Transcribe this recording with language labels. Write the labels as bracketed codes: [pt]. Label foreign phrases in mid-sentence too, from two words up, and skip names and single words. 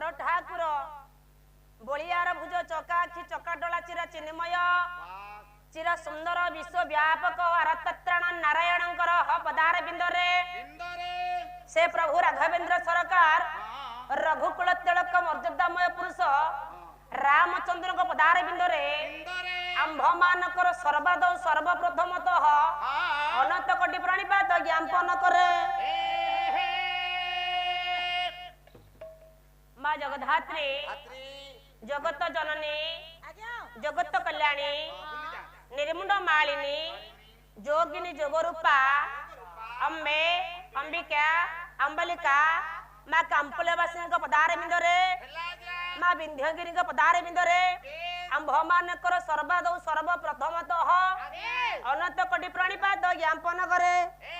[or] ଠାକୁର ବଳିଆର ଭୁଜ ଚକା ଆଖି ଚକାଡୋଳା ଚିରା ଚିନ୍ମୟ ଚିର ସୁନ୍ଦର ବିଶ୍ୱବ୍ୟାପକ ଆରତତ୍ରାଣ ନାରାୟଣଙ୍କର ପଦାର ବିନ୍ଦରେ ସେ ପ୍ରଭୁ ରାଘବେନ୍ଦ୍ର ସରକାର ରଘୁକୁଳ ତିଳକ ମର୍ଯ୍ୟାଦାମୟ ପୁରୁଷ ରାମଚନ୍ଦ୍ରଙ୍କ ପଦାର ବିନ୍ଦରେ ଆମ୍ଭମାନଙ୍କର ସର୍ବାଦୌ ସର୍ବପ୍ରଥମତଃ ଅନନ୍ତ କୋଟି ପ୍ରାଣିପାତ ଜ୍ଞାପନ କରେ ମା ଜଗଧାତ୍ରୀ ଜଗତ ଜନନୀ ଜଗତ କଲ୍ୟାଣୀ ନିର୍ମୁଣ୍ଡ ମାଳିନୀ ଯୋଗିନୀ ଯୋଗରୂପା ଅମ୍ବେ ଅମ୍ବିକା ଅମ୍ବାଲିକା ମା କମ୍ପଳବାସୀ ପଦାରେ ବିନ୍ଦରେ ମା ବିନ୍ଧ୍ୟଗିରି ପଦାରେ ବିନ୍ଦରେ ଆମ୍ଭମାନଙ୍କର ସର୍ବାଦୌ ସର୍ବପ୍ରଥମତଃ ଅନନ୍ତ କୋଟି ପ୍ରଣିପାତ ଜ୍ଞାପନ କରେ